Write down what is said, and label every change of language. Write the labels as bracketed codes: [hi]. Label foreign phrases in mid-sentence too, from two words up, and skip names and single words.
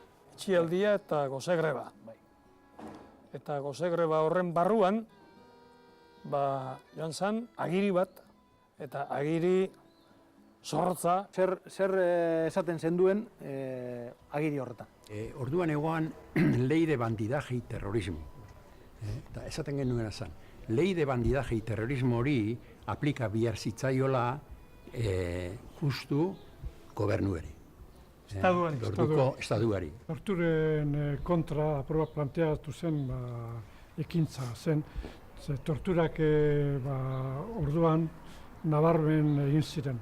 [eu] Itxialdia eta goze greba. Eta goze greba horren barruan, joan zen agiri bat, eta agiri zorrotza. Zer esaten zenduen agiri horretan? Orduan egoan [es] ley de bandidaje y terrorismo. [eu] Eta esaten genuen zen, [es] ley de bandidaje y terrorismo [eu] hori aplika bihar zitzaiola justu gobernuari. Estatuari. Torturen kontra aproba planteatu zen ekintza zen. Torturak orduan nabarmen egin ziren.